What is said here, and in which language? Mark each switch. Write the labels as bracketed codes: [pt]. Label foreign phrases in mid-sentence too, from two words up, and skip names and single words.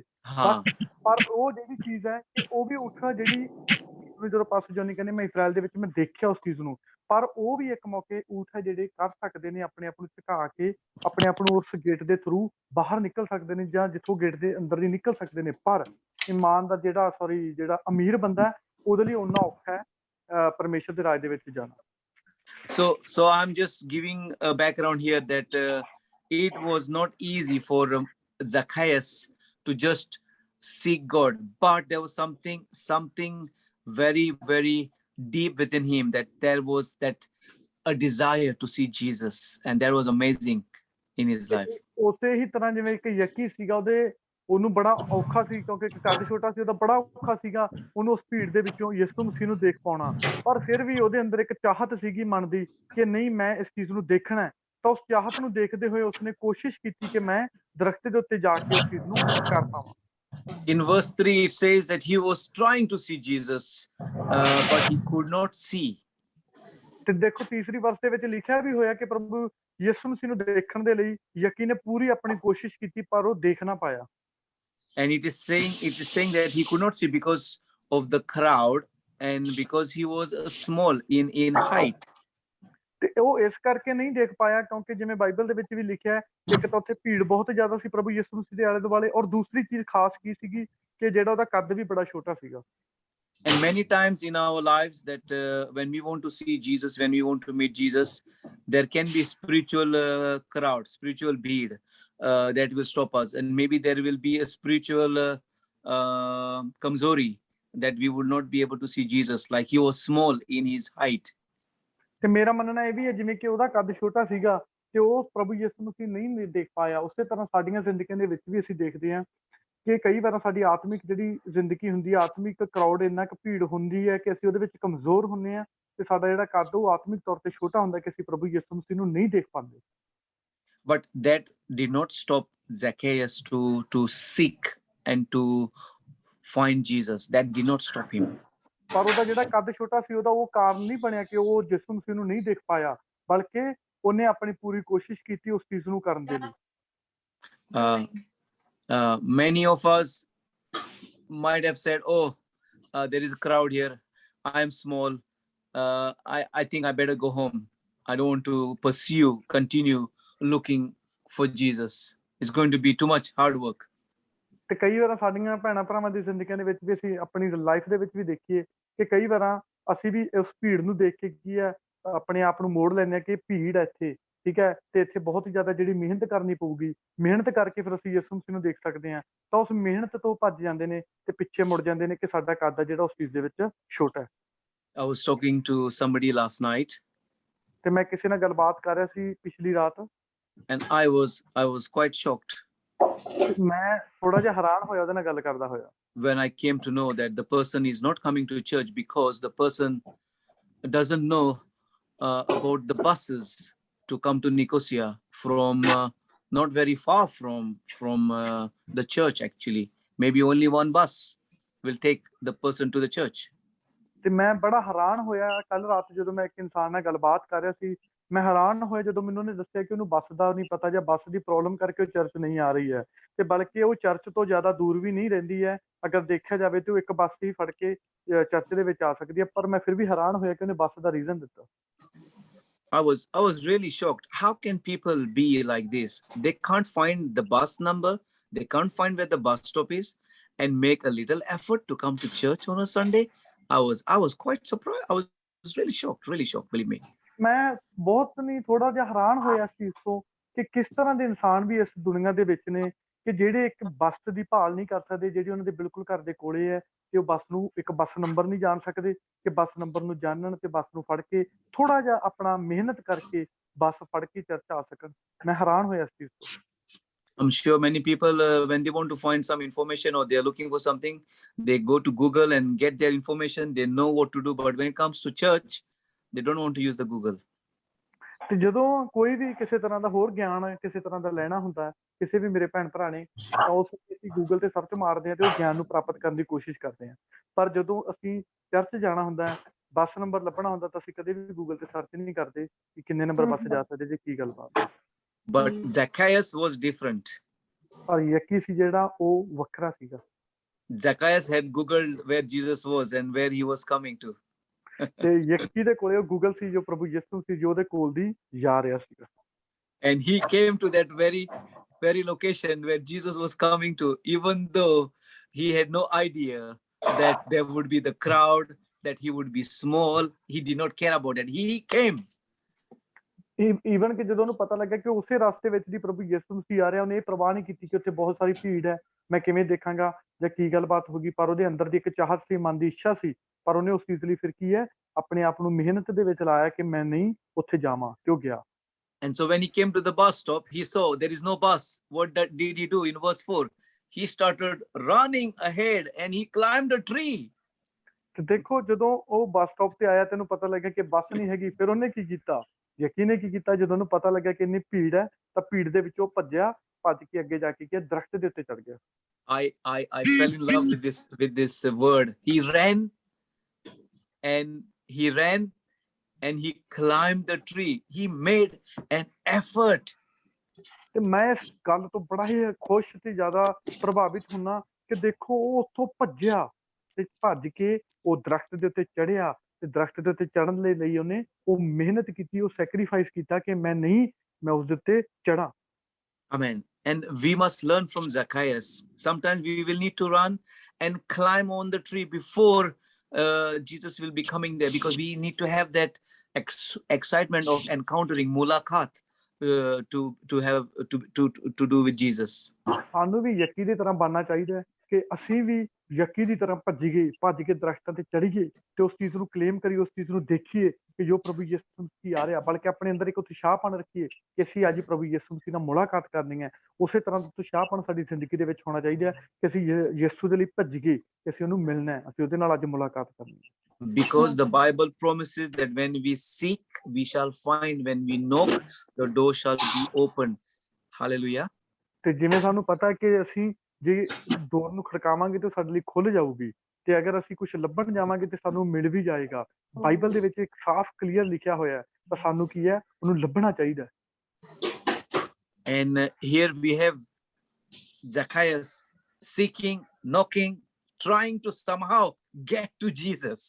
[pa] ਪਰ ਉਹ ਜਿਹੜੀ ਚੀਜ਼ ਹੈ ਕਿ ਉਹ ਵੀ ਊਠ ਜਿਹੜੀ ਜਦੋਂ ਪਾਸਟਰ ਜੋਨੀ ਕਹਿੰਦੇ ਮੈਂ ਇਜ਼ਰਾਈਲ ਦੇ ਵਿੱਚ ਮੈਂ ਦੇਖਿਆ ਉਸ ਚੀਜ਼ ਨੂੰ, ਪਰ ਉਹ ਵੀ ਇੱਕ ਮੌਕੇ ਊਠ ਹੈ ਜਿਹੜੇ ਕਰ ਸਕਦੇ ਨੇ ਆਪਣੇ ਆਪ ਨੂੰ ਝੁਕਾ ਕੇ ਆਪਣੇ ਆਪ ਨੂੰ ਉਸ ਗੇਟ ਦੇ ਥਰੂ ਬਾਹਰ ਨਿਕਲ ਸਕਦੇ ਨੇ, ਜਾਂ ਜਿੱਥੋਂ ਗੇਟ ਦੇ ਅੰਦਰ ਦੀ ਨਿਕਲ ਸਕਦੇ ਨੇ। ਪਰ ਇਮਾਨ ਦਾ ਜਿਹੜਾ ਅਮੀਰ ਬੰਦਾ ਉਹਦੇ ਲਈ ਓਨਾ ਔਖਾ ਹੈ ਪਰਮੇਸ਼ਰ ਦੇ ਰਾਜ ਦੇ ਵਿੱਚ ਜਾਣਾ। [en] So I'm just giving a background here that it was not easy for Zacchaeus to just seek God, but there was something very, very deep within him, that there was a desire to see Jesus, and that was amazing in his life. [pa] ਉਸੇ ਹੀ ਤਰ੍ਹਾਂ ਜਿਵੇਂ ਇੱਕ ਯੱਕੀ ਸੀਗਾ, ਉਹਨੂੰ ਬੜਾ ਔਖਾ ਸੀ ਕਿਉਂਕਿ ਇੱਕ ਕੱਦ ਛੋਟਾ ਸੀ, ਉਹਦਾ ਬੜਾ ਔਖਾ ਸੀਗਾ ਉਹਨੂੰ ਉਸ ਭੀੜ ਦੇ ਵਿੱਚੋਂ ਯਿਸੂ ਮਸੀਹ ਨੂੰ ਦੇਖ ਪਾਉਣਾ, ਪਰ ਫਿਰ ਵੀ ਉਹਦੇ ਅੰਦਰ ਇੱਕ ਚਾਹਤ ਸੀਗੀ ਮਨ ਦੀ ਕਿ ਨਹੀਂ ਮੈਂ ਇਸ ਚੀਜ਼ ਨੂੰ ਦੇਖਣਾ ਹੈ। ਤਾਂ ਉਸ ਚਾਹਤ ਨੂੰ ਦੇਖਦੇ ਹੋਏ ਉਸਨੇ ਕੋਸ਼ਿਸ਼ ਕੀਤੀ ਕਿ ਮੈਂ ਦਰਖਤ ਦੇ ਉੱਤੇ ਜਾ ਕੇ ਉਸ ਚੀਜ਼ ਨੂੰ ਕਰ ਪਾਵਾਂ। [en] In verse 3 it says that he was trying to see Jesus, but he could not see. [pa] ਤੇ ਦੇਖੋ ਤੀਸਰੀ ਵਰਸ ਦੇ ਵਿੱਚ ਲਿਖਿਆ ਵੀ ਹੋਇਆ ਕਿ ਪ੍ਰਭੂ ਯਿਸੂ ਮਸੀਹ ਨੂੰ ਦੇਖਣ ਦੇ ਲਈ ਯੱਕੀ ਨੇ ਪੂਰੀ ਆਪਣੀ ਕੋਸ਼ਿਸ਼ ਕੀਤੀ, ਪਰ ਉਹ ਦੇਖ ਨਾ ਪਾਇਆ। [en] And it is saying that he could not see because of the crowd, and because he was small in height. [pa] ਤੇ ਉਹ ਇਸ ਕਰਕੇ ਨਹੀਂ ਦੇਖ ਪਾਇਆ ਕਿਉਂਕਿ ਜਿਵੇਂ ਬਾਈਬਲ ਦੇ ਵਿੱਚ ਵੀ ਲਿਖਿਆ ਹੈ, ਇੱਕ ਤਾਂ ਉੱਥੇ ਭੀੜ ਬਹੁਤ ਜ਼ਿਆਦਾ ਸੀ ਪ੍ਰਭੂ ਯਿਸੂ ਮਸੀਹ ਦੇ ਆਲੇ ਦੁਆਲੇ, ਔਰ ਦੂਸਰੀ ਚੀਜ਼ ਖਾਸ ਕੀ ਸੀਗੀ ਕਿ ਜਿਹੜਾ ਉਹਦਾ ਕੱਦ ਵੀ ਬੜਾ ਛੋਟਾ ਸੀਗਾ। [en] And many times in our lives that when we want to see Jesus, when we want to meet Jesus, there can be spiritual crowd, spiritual bid, that will stop us, and maybe there will be a spiritual kamzori, that we would not be able to see Jesus, like he was small in his height. [pa] ਤੇ ਮੇਰਾ ਮੰਨਣਾ ਇਹ ਵੀ ਹੈ ਜਿਵੇਂ ਕਿ ਉਹਦਾ ਕੱਦ ਛੋਟਾ ਸੀਗਾ ਤੇ ਉਹ ਪ੍ਰਭੂ ਯਿਸੂ ਮਸੀਹ ਨਹੀਂ ਦੇਖ ਪਾਇਆ, ਉਸੇ ਤਰ੍ਹਾਂ ਸਾਡੀਆਂ ਜ਼ਿੰਦਗੀਆਂ ਦੇ ਵਿੱਚ ਵੀ ਅਸੀਂ ਦੇਖਦੇ ਹਾਂ ਕਿ ਕਈ ਵਾਰ ਸਾਡੀ ਆਤਮਿਕ ਜਿਹੜੀ ਜ਼ਿੰਦਗੀ ਹੁੰਦੀ ਹੈ, ਆਤਮਿਕ ਕਰਾਊਡ ਇੰਨਾ ਕੁ ਭੀੜ ਹੁੰਦੀ ਹੈ ਕਿ ਅਸੀਂ ਉਹਦੇ ਵਿੱਚ ਕਮਜ਼ੋਰ ਹੁੰਦੇ ਹਾਂ ਤੇ ਸਾਡਾ ਜਿਹੜਾ ਕੱਦ ਉਹ ਆਤਮਿਕ ਤੌਰ ਤੇ ਛੋਟਾ ਹੁੰਦਾ ਕਿ ਅਸੀਂ ਪ੍ਰਭੂ ਯਿਸੂ ਮਸੀਹ ਨੂੰ ਨਹੀਂ ਦੇਖ ਪਾਉਂਦੇ। [en] But that did not stop Zacchaeus to seek and to find Jesus. That did not stop him. [pa] ਪਰ ਉਹਦਾ ਜਿਹੜਾ ਕੱਦ ਛੋਟਾ ਸੀ ਉਹਦਾ ਉਹ ਕਾਰਨ ਨਹੀਂ ਬਣਿਆ ਕਿ ਉਹ ਯਿਸੂ ਮਸੀਹ ਨੂੰ ਨਹੀਂ ਦੇਖ ਪਾਇਆ, ਬਲਕਿ ਉਹਨੇ ਆਪਣੀ ਪੂਰੀ ਕੋਸ਼ਿਸ਼ ਕੀਤੀ ਉਸ ਚੀਜ਼ ਨੂੰ ਕਰਨ ਦੇ ਲਈ। [en] Many of us might have said, oh, there is a crowd here, I am small, I think I better go home, I don't want to continue looking for Jesus, it's going to be too much hard work. [pa] ਤੇ ਕਈ ਵਾਰ ਸਾਡੀਆਂ ਭੈਣਾਂ ਭਰਾਵਾਂ ਦੀ ਜ਼ਿੰਦਗੀਆਂ ਦੇ ਵਿੱਚ ਵੀ ਅਸੀਂ ਆਪਣੀ ਲਾਈਫ ਦੇ ਵਿੱਚ ਵੀ ਦੇਖੀਏ ਕਿ ਕਈ ਵਾਰ ਅਸੀਂ ਵੀ ਉਸ ਭੀੜ ਨੂੰ ਦੇਖ ਕੇ ਕੀ ਹੈ ਆਪਣੇ ਆਪ ਨੂੰ ਮੋੜ ਲੈਂਦੇ ਹਾਂ ਕਿ ਭੀੜ ਹੈ ਇੱਥੇ, ਠੀਕ ਹੈ, ਤੇ ਇੱਥੇ ਬਹੁਤ ਹੀ ਜ਼ਿਆਦਾ ਜਿਹੜੀ ਮਿਹਨਤ ਕਰਨੀ ਪਊਗੀ, ਮਿਹਨਤ ਕਰਕੇ ਫਿਰ ਅਸੀਂ ਯਿਸੂ ਮਸੀਹ ਨੂੰ ਦੇਖ ਸਕਦੇ ਹਾਂ, ਤਾਂ ਉਸ ਮਿਹਨਤ ਤੋਂ ਭੱਜ ਜਾਂਦੇ ਨੇ ਤੇ ਪਿੱਛੇ ਮੁੜ ਜਾਂਦੇ ਨੇ ਕਿ ਸਾਡਾ ਕੱਦ ਜਿਹੜਾ ਉਸ ਚੀਜ਼ ਦੇ ਵਿੱਚ ਛੋਟਾ ਹੈ। [en] I was talking to somebody last night, [pa] ਤੇ ਮੈਂ ਕਿਸੇ ਨਾਲ ਗੱਲਬਾਤ ਕਰ ਰਿਹਾ ਸੀ ਪਿਛਲੀ ਰਾਤ, [en] and I was quite shocked [pa] ਮੈਂ ਥੋੜਾ ਜਿਹਾ ਹੈਰਾਨ ਹੋਇਆ ਉਹਦੇ ਨਾਲ ਗੱਲ ਕਰਦਾ ਹੋਇਆ [en] when I came to know that the person is not coming to church because the person doesn't know about the buses to come to Nicosia from not very far from the church. Actually, maybe only one bus will take the person to the church. [pa] ਤੇ ਮੈਂ ਬੜਾ ਹੈਰਾਨ ਹੋਇਆ ਕੱਲ ਰਾਤ ਜਦੋਂ ਮੈਂ ਇੱਕ ਇਨਸਾਨ ਨਾਲ ਗੱਲਬਾਤ ਕਰ ਰਿਹਾ ਸੀ, ਮੈਂ ਹੈਰਾਨ ਹੋਇਆ ਜਦੋਂ ਮੈਨੂੰ ਉਹਨੇ ਦੱਸਿਆ ਕਿ ਉਹਨੂੰ ਬੱਸ ਦਾ ਨਹੀਂ ਪਤਾ ਜਾਂ ਬੱਸ ਦੀ ਪ੍ਰੋਬਲਮ ਕਰਕੇ ਉਹ ਚਰਚ ਨਹੀਂ ਆ ਰਹੀ ਹੈ, ਤੇ ਬਲਕਿ ਉਹ ਚਰਚ ਤੋਂ ਜ਼ਿਆਦਾ ਦੂਰ ਵੀ ਨਹੀਂ ਰਹਿੰਦੀ ਹੈ, ਅਗਰ ਦੇਖਿਆ ਜਾਵੇ ਤੇ ਉਹ ਇੱਕ ਬੱਸ ਹੀ ਫੜ ਕੇ ਚਰਚ ਦੇ ਵਿੱਚ ਆ ਸਕਦੀ ਹੈ, ਪਰ ਮੈਂ ਫਿਰ ਵੀ ਹੈਰਾਨ ਹੋਇਆ ਕਿ ਉਹਨੇ ਬੱਸ ਦਾ ਰੀਜ਼ਨ ਦਿੱਤਾ। [en] I was really shocked. How can people be like this? They can't find the bus number, they can't find where the bus stop is, and make a little effort to come to church on a Sunday. I was quite surprised. I was really shocked, believe me. [pa] ਮੈਂ ਬਹੁਤ ਨਹੀਂ ਥੋੜਾ ਜਿਹਾ ਹੈਰਾਨ ਹੋਇਆ ਇਸ ਚੀਜ਼ ਤੋਂ ਕਿ ਕਿਸ ਤਰ੍ਹਾਂ ਦੇ ਇਨਸਾਨ ਵੀ ਇਸ ਦੁਨੀਆ ਦੇ ਵਿੱਚ ਨੇ ਕਿ ਜਿਹੜੇ ਇੱਕ ਬੱਸ ਦੀ ਭਾਲ ਨਹੀਂ ਕਰ ਸਕਦੇ, ਜਿਹੜੀ ਉਹਨਾਂ ਦੇ ਬਿਲਕੁਲ ਘਰ ਦੇ ਕੋਲੇ ਹੈ, ਤੇ ਉਹ ਬੱਸ ਨੂੰ ਇੱਕ [en] bus number [pa] ਨਹੀਂ ਜਾਣ ਸਕਦੇ ਕਿ [en] bus number [pa] ਨੂੰ ਜਾਣਨ ਤੇ ਬੱਸ ਨੂੰ ਫੜ ਕੇ ਥੋੜਾ ਜਿਹਾ ਆਪਣਾ ਮਿਹਨਤ ਕਰਕੇ ਬੱਸ ਫੜ ਕੇ ਚਰਚ ਆ ਸਕਣ। ਮੈਂ ਹੈਰਾਨ ਹੋਇਆ ਇਸ ਚੀਜ਼ ਤੋਂ। [en] I'm sure many people, when they want to find some information or they are looking for something, they go to Google and get their information. They know what to do. But when it comes to church, they don't want to use the Google. [pa] ਤੇ ਜਦੋਂ ਕੋਈ ਵੀ ਕਿਸੇ ਤਰ੍ਹਾਂ ਦਾ ਹੋਰ ਗਿਆਨ ਕਿਸੇ ਤਰ੍ਹਾਂ ਦਾ ਲੈਣਾ ਹੁੰਦਾ ਕਿਸੇ ਵੀ ਮੇਰੇ ਭੈਣ ਭਰਾ ਨੇ, ਤਾਂ ਉਸ ਅਸੀਂ ਗੂਗਲ ਤੇ ਸਰਚ ਮਾਰਦੇ ਹਾਂ ਤੇ ਉਸ ਗਿਆਨ ਨੂੰ ਪ੍ਰਾਪਤ ਕਰਨ ਦੀ ਕੋਸ਼ਿਸ਼ ਕਰਦੇ ਹਾਂ, ਪਰ ਜਦੋਂ ਅਸੀਂ ਚਰਚ ਜਾਣਾ ਹੁੰਦਾ, [en] bus number [pa] ਲੱਭਣਾ ਹੁੰਦਾ, ਤਾਂ ਅਸੀਂ ਕਦੇ ਵੀ ਗੂਗਲ ਤੇ ਸਰਚ ਨਹੀਂ ਕਰਦੇ ਕਿ ਕਿੰਨੇ [en] number bus [pa] ਜਾ ਸਕਦੇ, ਜੇ ਕੀ ਗੱਲਬਾਤ। [en] But Zacchaeus was different. [pa] ਪਰ ਯੱਕੀ ਸੀ ਜਿਹੜਾ ਉਹ ਵੱਖਰਾ ਸੀਗਾ। [en] Zacchaeus had Googled where Jesus was and where he was coming to. [pa] ਤੇ ਯੱਕੀ ਦੇ ਕੋਲੇ ਉਹ ਗੂਗਲ ਸੀ ਜੋ ਪ੍ਰਭੂ ਯਿਸੂ ਸੀ ਜੋ ਉਹਦੇ ਕੋਲ ਦੀ ਜਾ ਰਿਹਾ ਸੀਗਾ। [en] And he came to that very location where Jesus was coming to, even though he had no idea that there would be the crowd, that he would be small. He did not care about it. He came. [pa] ਈਵਨ ਕਿ ਜਦੋਂ ਉਹਨੂੰ ਪਤਾ ਲੱਗਾ ਕਿ ਉਸੇ ਰਸਤੇ ਵਿੱਚ ਦੀ ਪ੍ਰਭੂ ਯਿਸੂ ਮਸੀਹ ਆ ਰਿਹਾ, ਉਹਨੇ ਇਹ ਪ੍ਰਵਾਹ ਨਹੀਂ ਕੀਤੀ ਕਿ ਉੱਥੇ ਬਹੁਤ ਸਾਰੀ ਭੀੜ ਹੈ, ਮੈਂ ਕਿਵੇਂ ਦੇਖਾਂਗਾ ਜਾਂ ਕੀ ਗੱਲਬਾਤ ਹੋਗੀ, ਪਰ ਉਹਦੇ ਅੰਦਰ ਦੀ ਇੱਕ ਚਾਹਤ ਸੀ, ਮਨ ਦੀ ਇੱਛਾ ਸੀ, ਪਰ ਉਹਨੇ ਉਸ ਚੀਜ਼ ਲਈ ਫਿਰ ਕੀ ਹੈ ਆਪਣੇ ਆਪ ਨੂੰ ਮਿਹਨਤ ਦੇ ਵਿੱਚ ਲਾਇਆ ਕਿ ਮੈਂ ਨਹੀਂ ਉੱਥੇ ਜਾਵਾਂ, ਤੇ ਉਹ ਗਿਆ। [en] And so when he came to the bus stop, he saw there is no bus. What did he do in verse 4? He started running ahead and he climbed a tree. [pa] ਤੇ ਦੇਖੋ ਜਦੋਂ ਉਹ [en] bus stop [pa] ਤੇ ਆਇਆ ਤੈਨੂੰ ਪਤਾ ਲੱਗਾ ਕਿ ਬੱਸ ਨਹੀਂ ਹੈਗੀ, ਫਿਰ ਉਹਨੇ ਕੀ ਕੀਤਾ, ਯਕੀਨ ਨੇ ਕੀ ਕੀਤਾ, ਜਦੋਂ ਉਹਨੂੰ ਪਤਾ ਲੱਗਾ ਕਿ ਇੰਨੀ ਭੀੜ ਹੈ ਤਾਂ ਭੀੜ ਦੇ ਵਿੱਚੋਂ ਭੱਜ ਕੇ ਅੱਗੇ ਜਾ ਕੇ ਦਰਖਤ ਦੇ ਉੱਤੇ ਚੜ ਗਿਆ। [en] I fell in love with this word. He ran and he climbed the tree. He made an effort. [pa] ਤੇ ਮੈਂ ਇਸ ਗੱਲ ਤੋਂ ਬੜਾ ਹੀ ਖੁਸ਼ ਤੇ ਜ਼ਿਆਦਾ ਪ੍ਰਭਾਵਿਤ ਹੁੰਨਾ ਕਿ ਦੇਖੋ ਉਹ ਉੱਥੋਂ ਭੱਜਿਆ ਤੇ ਭੱਜ ਕੇ ਉਹ ਦਰਖਤ ਦੇ ਉੱਤੇ ਚੜਿਆ, ਤੇ ਦਰਖਤ ਦੇ ਉੱਤੇ ਚੜਨ ਲਈ ਉਹਨੇ ਉਹ ਮਿਹਨਤ ਕੀਤੀ, ਉਹ ਸੈਕਰੀਫਾਈਸ ਕੀਤਾ ਕਿ ਮੈਂ ਉਸ ਦੇ ਉੱਤੇ ਚੜਾਂ। [en] Amen. And we must learn from Zacchaeus. Sometimes we will need to run and climb on the tree before Jesus will be coming there, because we need to have that excitement of encountering mulaqat, to do with Jesus. [pa] ਸਾਨੂੰ ਵੀ ਯੱਕੀ ਦੀ ਤਰ੍ਹਾਂ ਬਣਨਾ ਚਾਹੀਦਾ ਹੈ ਕਿ ਅਸੀਂ ਵੀ ਯੱਕੀ ਦੀ ਤਰ੍ਹਾਂ ਭੱਜ ਕੇ ਦਰਖਤਾਂ ਤੇ ਚੜ੍ਹੀਏ ਤੇ ਉਸ ਚੀਜ਼ ਨੂੰ ਕਲੇਮ ਕਰੀਏ, ਉਸ ਚੀਜ਼ ਨੂੰ ਦੇਖੀਏ ਕਿ ਜੋ ਪ੍ਰਭੂ ਯਿਸੂ ਮਸੀਹ ਆ ਰਿਹਾ, ਬਲਕਿ ਆਪਣੇ ਅੰਦਰ ਇੱਕ ਉਤਸ਼ਾਹਪਣ ਰੱਖੀਏ ਕਿ ਅਸੀਂ ਅੱਜ ਪ੍ਰਭੂ ਯਿਸੂ ਮਸੀਹ ਨਾਲ ਮੁਲਾਕਾਤ ਕਰਨੀ ਹੈ। ਉਸੇ ਤਰ੍ਹਾਂ ਦਾ ਉਤਸ਼ਾਹਪਣ ਸਾਡੀ ਜ਼ਿੰਦਗੀ ਦੇ ਵਿੱਚ ਹੋਣਾ ਚਾਹੀਦਾ ਹੈ ਕਿ ਅਸੀਂ ਯਿਸੂ ਦੇ ਲਈ ਭੱਜੀਏ, ਕਿ ਅਸੀਂ ਉਹਨੂੰ ਮਿਲਣਾ ਹੈ, ਅਸੀਂ ਉਹਦੇ ਨਾਲ ਅੱਜ ਮੁਲਾਕਾਤ ਕਰਨੀ ਹੈ। [en] Because the Bible promises that when we seek, we shall find. When we knock, the door shall be opened. Hallelujah. [pa] ਤੇ ਜਿਵੇਂ ਸਾਨੂੰ ਪਤਾ ਕਿ ਅਸੀਂ ਜੇ ਡੋਰ ਨੂੰ ਖੜਕਾਵਾਂਗੇ ਤਾਂ ਸਾਡੇ ਲਈ ਖੁੱਲ ਜਾਊਗੀ, ਤੇ ਅਗਰ ਅਸੀਂ ਕੁਝ ਲੱਭਣ ਜਾਵਾਂਗੇ ਤੇ ਸਾਨੂੰ ਮਿਲ ਵੀ ਜਾਏਗਾ। ਬਾਈਬਲ ਦੇ ਵਿੱਚ ਇੱਕ ਸਾਫ਼ ਕਲੀਅਰ ਲਿਖਿਆ ਹੋਇਆ ਹੈ, ਤਾਂ ਸਾਨੂੰ ਕੀ ਹੈ, ਉਹਨੂੰ ਲੱਭਣਾ ਚਾਹੀਦਾ। [en] And here we have Zacchaeus seeking, knocking, trying to somehow get to Jesus.